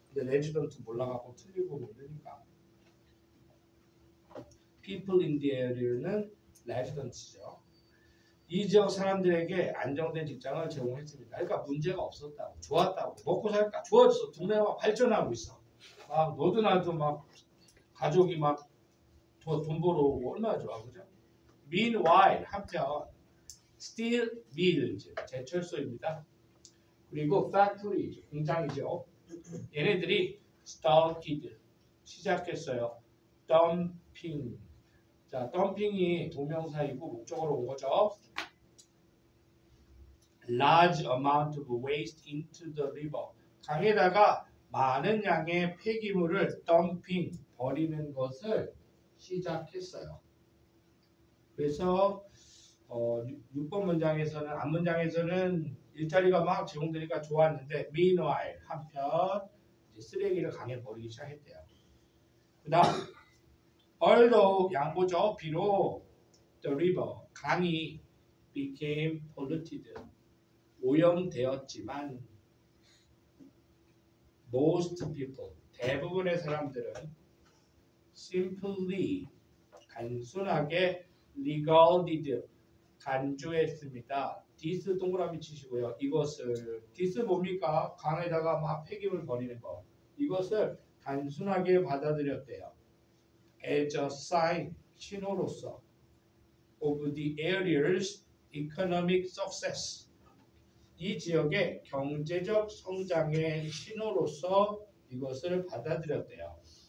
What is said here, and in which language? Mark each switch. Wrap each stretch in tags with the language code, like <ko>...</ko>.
<ko>근데 레지던트 몰라갖고 틀리고 모르니까</ko> <en>people in the area</en> <ko>는 레지던트죠. 이 지역 사람들에게 안정된 직장을 제공했습니다. 그러니까 문제가 없었다고, 좋았다고, 먹고 살까 좋아졌어. 동네가 발전하고 있어. 막 너도 나도 막 가족이 막 돈 벌어오고 얼마나 좋아, 그죠?</ko> <en>Meanwhile,</en> <ko>한편</ko> <en>steel mills,</en> <ko>제철소입니다. 그리고 factory, 공장이죠. 얘네들이 started, 시작했어요.</ko> <en>dumping.</en> <ko>자, dumping이 동명사이고 목적어로 온 거죠.</ko> <en>large amount of waste into the river.</en> <ko>강에다가 많은 양의 폐기물을 덤핑, 버리는 것을 시작했어요. 그래서 6번 문장에서는 앞문장에서는 일자리가 막 제공되니까 좋았는데 meanwhile 한편 이제 쓰레기를 강에 버리기 시작했대요. 그다음 although 양보죠. 비록</ko> <en>the river</en> <ko>강이</ko> <en>became polluted</en> <ko>오염되었지만</ko> <en>most people</en> <ko>대부분의 사람들은</ko> <en>simply</en> <ko>단순하게</ko> <en>regarded</en> <ko>간주했습니다. this 동그라미 치시고요. 이것을 this 뭡니까? 강에다가 막 폐기물 버리는 거. 이것을 단순하게 받아들였대요.</ko> <en>as a sign</en> <ko>신호로서</ko> <en>of the area's economic success</en> <ko>이 지역의 경제적 성장의 신호로서 이것을 받아들였대요.</ko>